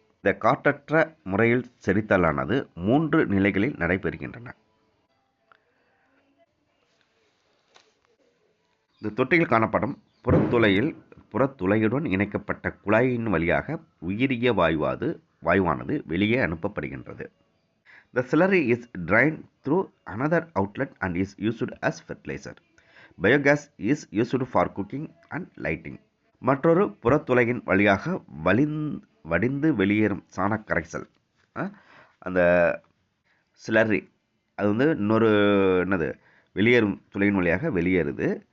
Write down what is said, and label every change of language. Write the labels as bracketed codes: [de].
[ta] இந்த காற்றற்ற முறையில் செரித்தலானது 3 நிலைகளில் நடைபெறுகின்றன. இந்த தொட்டியில் காணப்படும் புறத்துளையுடன் இணைக்கப்பட்ட குழாயின் வழியாக உயிரிய வாயுவானது வெளியே அனுப்பப்படுகின்றது. [en] The slurry is drained through another outlet and is used as fertilizer. Biogas is used for cooking and lighting. [ta] மற்றொரு புறத்துளையின் வழியாக வடிந்து வெளியேறும் சாணக்கரைசல், அந்த ஸ்லர்ரி அது வந்து இன்னொரு வெளியேறும் துளையின் வழியாக வெளியேறுது.